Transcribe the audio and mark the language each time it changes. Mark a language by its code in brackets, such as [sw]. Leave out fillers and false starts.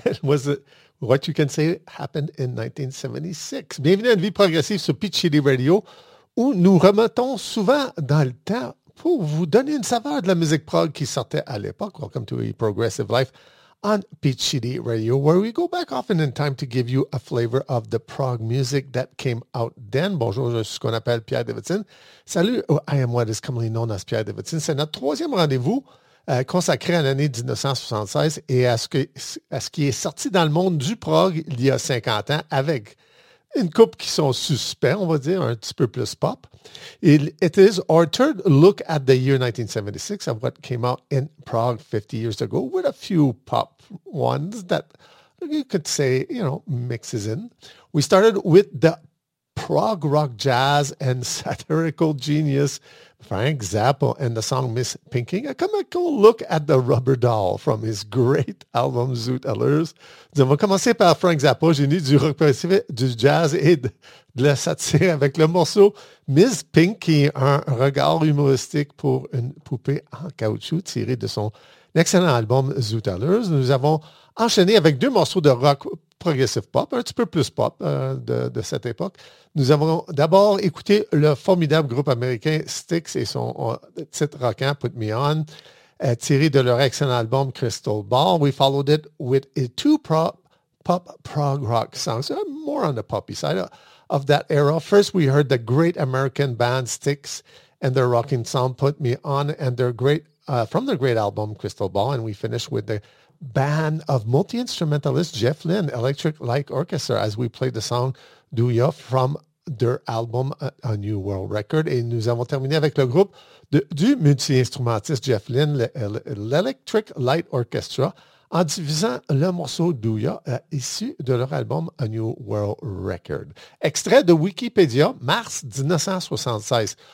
[en] Was it what you can say happened in 1976? [fr] Bienvenue à une vie progressive sur Pitchy Radio, où nous remettons souvent dans le temps pour vous donner une saveur de la musique prog qui sortait à l'époque. [en] Welcome to a progressive life on Pitchy Radio, where we go back often in time to give you a flavor of the prog music that came out then. [fr] Bonjour, je suis ce qu'on appelle Pierre Davidson. [en] Salut, I am what is commonly known as Pierre Davidson. [fr] C'est notre troisième rendez-vous consacré à l'année 1976 et à ce qui est sorti dans le monde du prog il y a 50 ans avec une couple qui sont suspects, on va dire, un petit peu plus pop. [en] It is our third look at the year 1976 of what came out in Prague 50 years ago with a few pop ones that you could say, you know, mixes in. We started with the Prague rock jazz and satirical genius Frank Zappa and the song Miss Pinking, a comical look at the Rubber Doll from his great album Zoot Allures. [fr] Nous allons commencer par Frank Zappa, génie du rock progressif, du jazz et de la satire avec le morceau Miss Pinking, un regard humoristique pour une poupée en caoutchouc tiré de son excellent album Zoot Allures. Nous avons enchaîné avec deux morceaux de rock progressive pop, un petit peu plus pop de cette époque. Nous avons d'abord écouté le formidable groupe américain Styx et son titre rockant Put Me On, tiré de leur excellent album Crystal Ball. [en] We followed it with a two pop prog rock songs, more on the poppy side of that era. First, we heard the great American band Styx and their rocking song Put Me On and their great from their great album Crystal Ball, and we finished with the band of multi-instrumentalist Jeff Lynne, Electric Light Orchestra, as we played the song Do Ya from their album A New World Record. [fr] Et nous avons terminé avec le groupe du multi-instrumentiste Jeff Lynne, l'Electric Light Orchestra, en diffusant le morceau Do Ya, issu de leur album A New World Record. Extrait de Wikipédia, mars 1976.